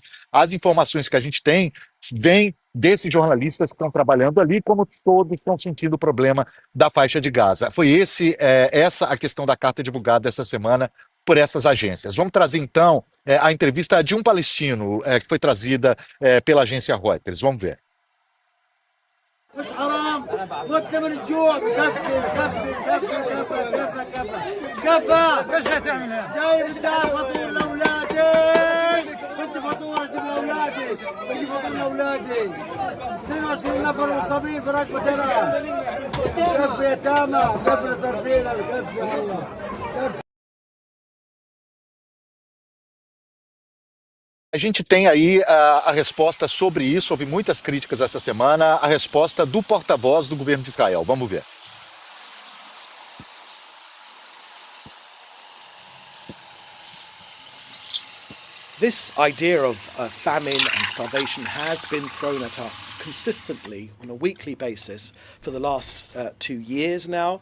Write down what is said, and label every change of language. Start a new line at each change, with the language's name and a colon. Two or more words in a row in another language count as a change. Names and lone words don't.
Portuguese: As informações que a gente tem vêm desses jornalistas que estão trabalhando ali, como todos estão sentindo o problema da faixa de Gaza. Foi essa a questão da carta divulgada essa semana por essas agências. Vamos trazer, então, a entrevista de um palestino que foi trazida pela agência Reuters. Vamos ver.
Arabic: مش حرام مت من الجوع كفي كفي كفي كفي كفي كفي كفى ايش هتعمل جايب انت فطور لاولادي كنت فطور اجيب لاولادي بجيب فطور لاولادي 22 نفر مصابين في ركبه ترى كفي يتامى كفي سردينه كفي الله كفي.
Portuguese: A gente tem aí a resposta sobre isso, houve muitas críticas essa semana, a resposta do porta-voz do governo de Israel. Vamos ver.
English: This idea of famine and starvation has been thrown at us consistently on a weekly basis for the last 2 years now.